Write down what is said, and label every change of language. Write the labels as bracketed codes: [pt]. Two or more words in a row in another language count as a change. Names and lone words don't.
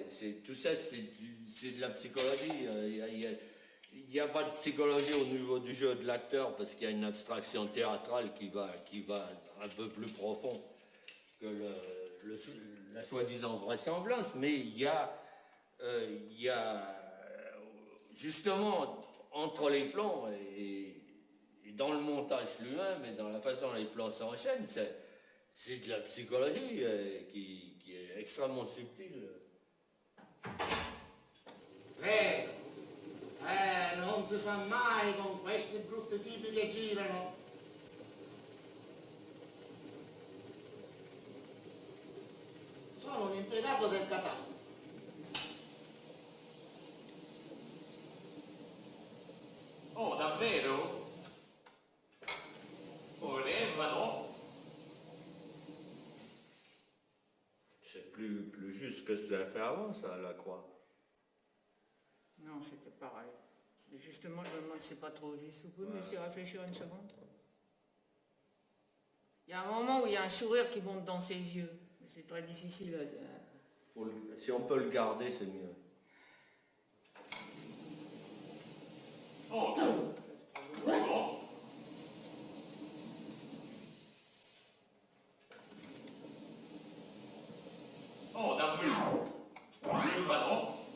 [fr] Tout ça, c'est de la psychologie. Il n'y a pas de psychologie au niveau du jeu de l'acteur, parce qu'il y a une abstraction théâtrale qui va un peu plus profond que la soi-disant vraisemblance, mais il y a justement entre les plans et dans le montage lui-même et dans la façon dont les plans s'enchaînent, c'est de la psychologie qui est extrêmement subtile. [it] Prego. Non si sa mai con questi brutti tipi che girano. Sono un impiegato del catasto. Oh, davvero? Volevano? [fr] C'est plus juste que ce que tu as fait avant, ça, la croix. Non, c'était pareil. Mais justement, je me demande si c'est pas trop juste. Vous pouvez me laisser réfléchir une seconde? Il y a un moment où il y a un sourire qui monte dans ses yeux. Mais c'est très difficile à dire. Si on peut le garder, c'est mieux. Oh, oh. [it] Oh, davvero? Volevano?